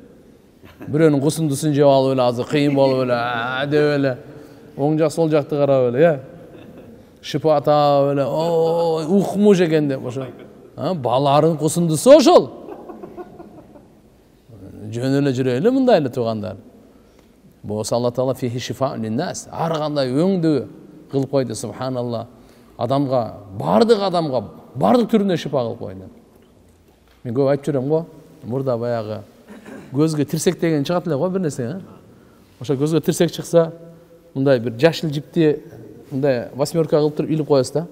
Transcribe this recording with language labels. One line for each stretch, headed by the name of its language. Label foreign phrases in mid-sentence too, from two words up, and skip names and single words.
Kyrgyz: Бирөөнүн кусундусун жеп алып эле азыр кыйын болуп эле, деп эле. Оң жак сол жакты карап эле, шыпа таап эле, ухмуш экен деп ошо. Баларынын кусундусу ошол. Жөн эле жүрө эле мындай эле туугандар. Болсо Алла таала
Arabic: فيه شفاء للناس.
Kyrgyz: Ар кандай өңдү кылып койду, субханалла. Адамга, бардык түрүнө шифа кылып койду. Мен көп айтып жүрөм го, мурда баягы көзгө тирсек деген чыгат эле го бир нерсе, Ошо көзгө тирсек чыкса, мындай бир жашыл жипти мындай восьмерка кылып туруп илип коесуз да.